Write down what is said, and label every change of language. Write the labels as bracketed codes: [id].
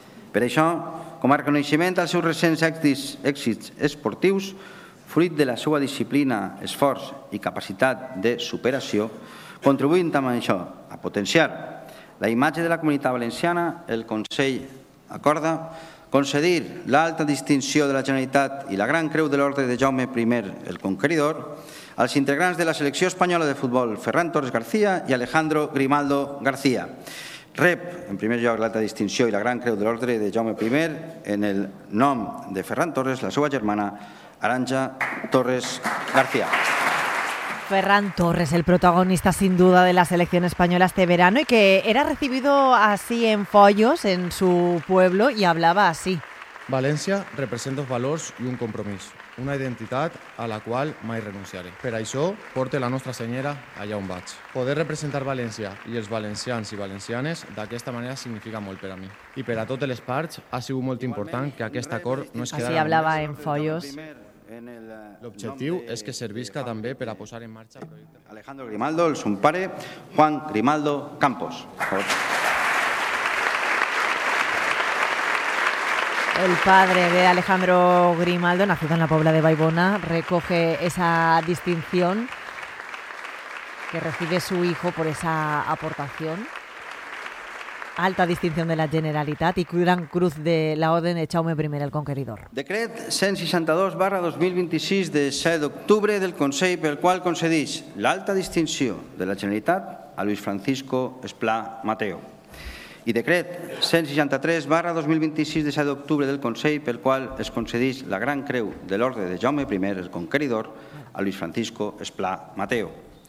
[ca] Per això, com a reconeixement als seus recents èxits esportius, fruit de la seva disciplina, esforç i capacitat de superació, contribuint amb això a potenciar la imatge de la Comunitat Valenciana, el Consell acorda concedir l'alta distinció de la Generalitat i la gran creu de l'ordre de Jaume I el Conqueridor als integrants de la selecció espanyola de futbol Ferran Torres García i Alejandro Grimaldo García. Rep, en primer lloc, l'alta distinció i la gran creu de l'ordre de Jaume I en el nom de Ferran Torres, la seva germana, Arantxa Torres García. [es] Ferran Torres, el protagonista sin duda de la selección española este verano y que era recibido así en Foios, en su pueblo, y hablaba así. [ca] València representa els valors i un compromís, una identitat a la qual mai renunciaré. Per això, porte la nostra senyera allà on vaig. Poder representar València i els valencians i valencianes d'aquesta manera significa molt per a mi. I per a totes les parts ha sigut molt important que aquest acord no es quedara... Així hablava en Foios. L'objectiu és que servisca també per a posar en marxa... Alejandro Grimaldo, el son pare, Juan Grimaldo Campos. [es] El padre de Alejandro Grimaldo, nacido en la Pobla de Vallbona, recoge esa distinción que recibe su hijo por esa aportación. Alta distinción de la Generalitat y gran cruz de la Orden de Jaume I el Conqueridor. [ca] Decret 162/2026 de 7 d'octubre del Consell, pel qual concedeix l'alta distinció de la Generalitat a Luis Francisco Esplà Mateo. I decret 163/2026 de 7 d'octubre del Consell, pel qual es concedeix la gran creu de l'ordre de Jaume I, el Conqueridor, a Luis Francisco Esplà Mateo.